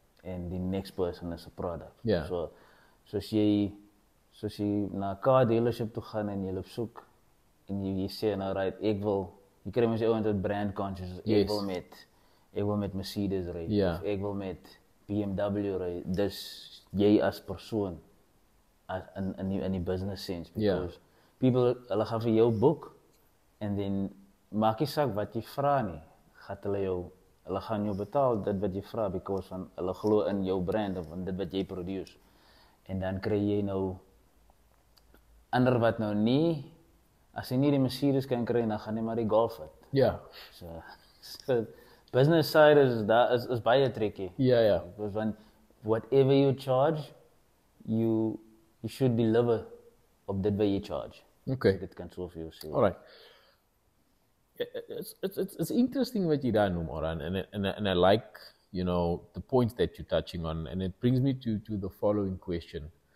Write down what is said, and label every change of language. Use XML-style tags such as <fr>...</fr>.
<en>And the next person is a product.</en> <af>Ja. So soos jy na 'n car dealership toe gaan en jy loop soek en jy sê nou right, jy kry mens ouens wat brand conscious, ek wil met Mercedes ry, of ek wil met BMW ry. Dis jy as persoon in die business sense, because people hulle gaan vir jou boek en dan maak nie saak wat jy vra nie, hulle gaan jou betaal dit wat jy vra because van hulle glo in jou brand of in dit wat jy produce. En dan kry jy nou ander wat nou nie, as jy nie die Mercedes kan kry, dan gaan jy maar die Golf vat. Ja. So business side is baie tricky. Ja.</af> <en>Because when whatever you charge, you should deliver</en> <af>op dit wat jy</af> <en>charge. Okay.</en> <af>Dit kan so vir jou sê.</af> <en>All right. It's interesting what you done, Oran, and I like, the points that you're touching on, and it brings me to the following question.</en>